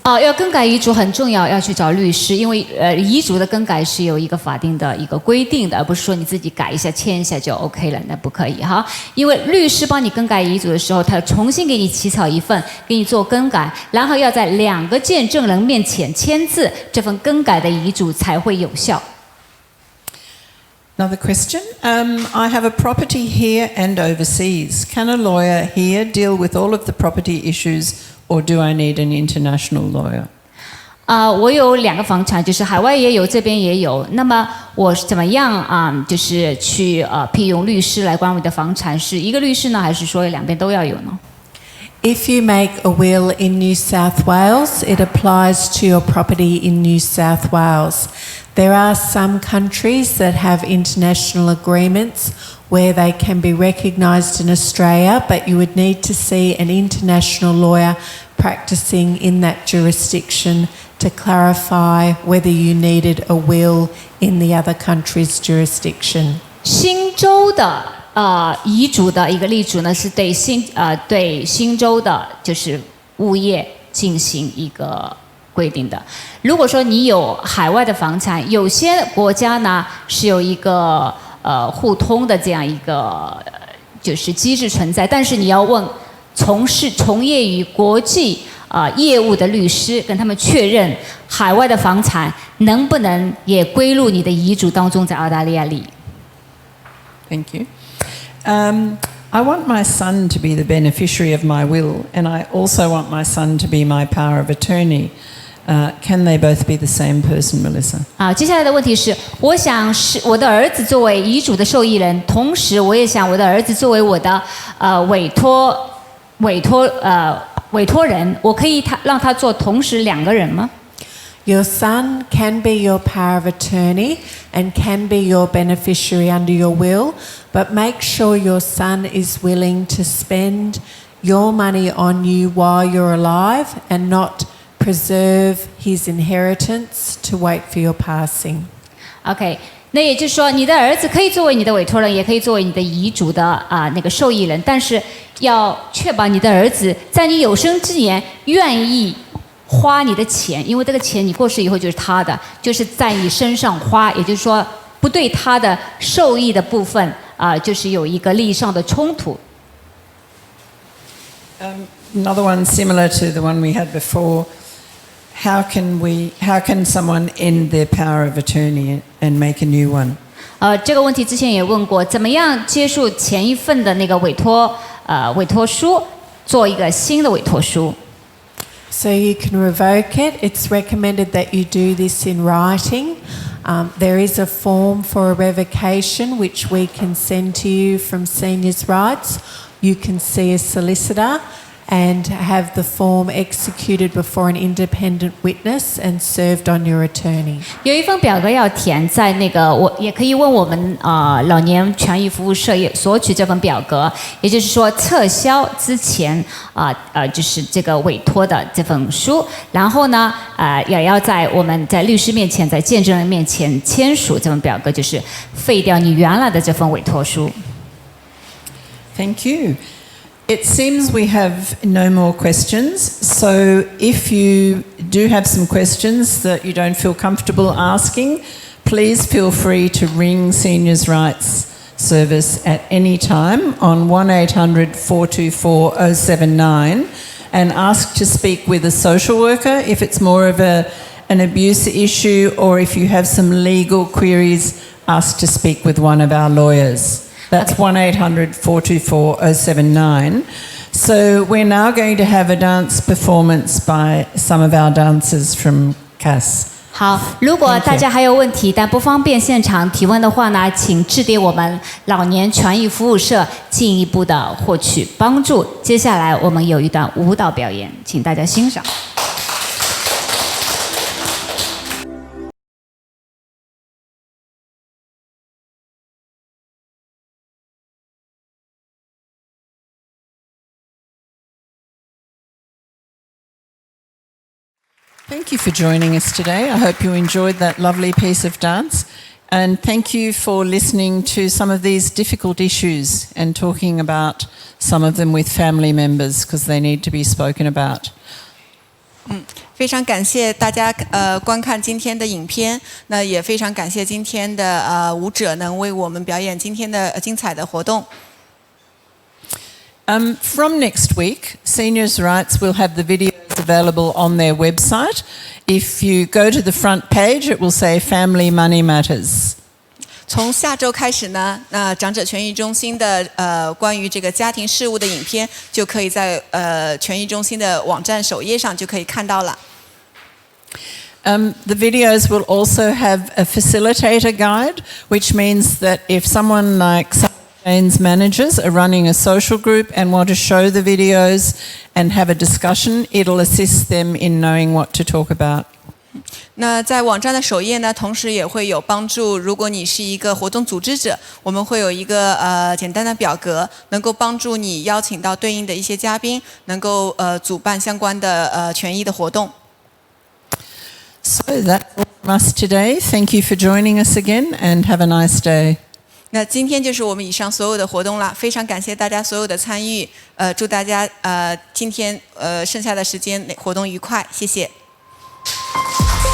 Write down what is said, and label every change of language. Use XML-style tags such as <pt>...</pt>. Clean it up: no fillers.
<zh>要更改遗嘱很重要，要去找律师，因为遗嘱的更改是有一个法定的一个规定的，而不是说你自己改一下签一下就 OK 了，那不可以哈。因为律师帮你更改遗嘱的时候，他要重新给你起草一份，给你做更改，然后要在2个见证人面前签字，这份更改的遗嘱才会有效。</zh> <en>Another question. I have a property here and overseas. Can a lawyer here deal with all of the property issues, or do I need an international lawyer?</en> <zh>我有2个房产，就是海外也有，这边也有。那么我怎么样就是去聘用律师来管我的房产？是一个律师呢，还是说2边都要有呢？</zh> <en>If you make a will in New South Wales, it applies to your property in New South Wales. There are some countries that have international agreements where they can be recognised in Australia, but you would need to see an international lawyer practising in that jurisdiction to clarify whether you needed a will in the other country's jurisdiction.</en> <zh>新州的遗嘱的一个例主呢，是对新州的就是物业进行一个规定的。如果说你有海外的房产，有些国家呢是有一个互通的这样一个就是机制存在，但是你要问从业于国际业务的律师，跟他们确认海外的房产能不能也归入你的遗嘱当中，在澳大利亚里。</zh> <en>Thank you. I want my son to be the beneficiary of my will, and I also want my son to be my power of attorney. Can they both be the same person, Melissa?</en> <zh>接下来的问题是，我想是我的儿子作为遗嘱的受益人，同时我也想我的儿子作为我的委托人，我可以让他做同时2个人吗？</zh> <en>Your son can be your power of attorney and can be your beneficiary under your will, but make sure your son is willing to spend your money on you while you're alive and not preserve his inheritance to wait for your passing.</en> <zh>OK， 那也就是说，你的儿子可以作为你的委托人，也可以作为你的遗嘱的那个受益人，但是要确保你的儿子在你有生之年愿意花你的钱，因为这个钱你过世以后就是他的，就是在你身上花，也就是说不对他的受益的部分就是有一个利益上的冲突。</zh> <en>Another one similar to the one we had before. How can someone end their power of attorney and make a new one?</en> <zh>这个问题之前也问过，怎么样结束前一份的那个委托书，做一个新的委托书。</zh> <en>So you can revoke it. It's recommended that you do this in writing. There is a form for a revocation which we can send to you from Seniors' Rights. You can see a solicitor and have the form executed before an independent witness and served on your attorney.</en> <zh>有一份表格要填，在那个我也可以问我们老年权益服务社索取这份表格，也就是说撤销之前就是这个委托的这份书，然后呢也要在我们在律师面前，在见证人面前签署这份表格，就是废掉你原来的这份委托书。</zh> <en>Thank you. It seems we have no more questions, so if you do have some questions that you don't feel comfortable asking, please feel free to ring Seniors' Rights Service at any time on 1800 424 079 and ask to speak with a social worker if it's more of an abuse issue, or if you have some legal queries, ask to speak with one of our lawyers. That's 1800 424 079. So we're now going to have a dance performance by some of our dancers from CAS.</en> <zh>好，如果大家还有问题但不方便现场提问的话呢，请致电我们老年权益服务社，进一步的获取帮助。接下来我们有一段舞蹈表演，请大家欣赏。</zh> <en>Thank you for joining us today. I hope you enjoyed that lovely piece of dance. And thank you for listening to some of these difficult issues and talking about some of them with family members because they need to be spoken about.</en> <zh>非常感谢大家观看今天的影片，那也非常感谢今天的舞者能为我们表演今天的精彩的活动。</zh> <en>From next week, Seniors' Rights will have the videos available on their website. If you go to the front page, it will say Family Money Matters.</en> <zh>从下周开始呢，长者权益中心的关于这个家庭事务的影片就可以在权益中心的网站首页上就可以看到了。</zh> <en>The videos will also have a facilitator guide, which means that if someone like Jane's managers are running a social group and want to show the videos and have a discussion, it'll assist them in knowing what to talk about.</en> <zh>那在网站的首页呢，同时也会有帮助。如果你是一个活动组织者，我们会有一个简单的表格，能够帮助你邀请到对应的一些嘉宾，能够主办相关的权益的活动。</zh> <en>So that's all from us today. Thank you for joining us again and have a nice day.</en> <zh>那今天就是我们以上所有的活动了，非常感谢大家所有的参与，祝大家今天剩下的时间活动愉快，谢谢。</zh>